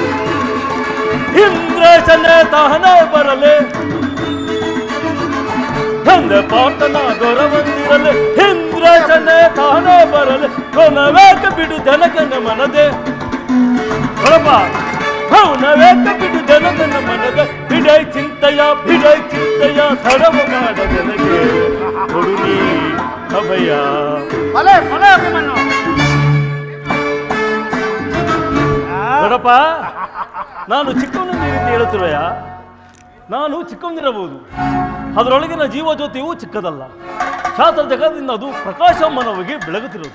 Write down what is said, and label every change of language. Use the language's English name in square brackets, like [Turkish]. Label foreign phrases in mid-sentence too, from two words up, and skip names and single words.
[Kannada] ಇಂದ್ರೇಶನೇ ತಾನೇ ಬರಲೆ ತಂದೆ ಪಾರ್ಥನ ದೊರವಂದಿರಲೆ ಇಂದ್ರೇಶನೇ ತಾನೇ ಬರಲೆ ಕೊನವೇಕ ಬಿಡು ಜನಕನ ಮನದೆ ದೊಡಪ್ಪ ಅವನವೇಕ ಬಿಡು ಜನಕನ ಮನದೆ ಬಿಡೈ ಚಿಂತೆಯ ತಡವ ಮಾಡದೆನಗೆ ಕೊಡುನಿ ಅಭಯ ಭಲೆ ಭಲೆ ಅಭಿಮನ್ಯು. ದೊಡಪ್ಪ ನಾನು ಚಿಕ್ಕವನಿಂದ ಈ ರೀತಿ ಹೇಳುತ್ತಿರುವೆಯ ನಾನು ಚಿಕ್ಕವನಿರಬಹುದು, ಅದರೊಳಗಿನ ಜೀವಜ್ಯೋತಿಯೂ ಚಿಕ್ಕದಲ್ಲ. ಶಾಸ್ತ್ರ ಜಗದಿಂದ ಅದು ಪ್ರಕಾಶಮಾನವಾಗಿ ಬೆಳಗುತ್ತಿರುವುದು.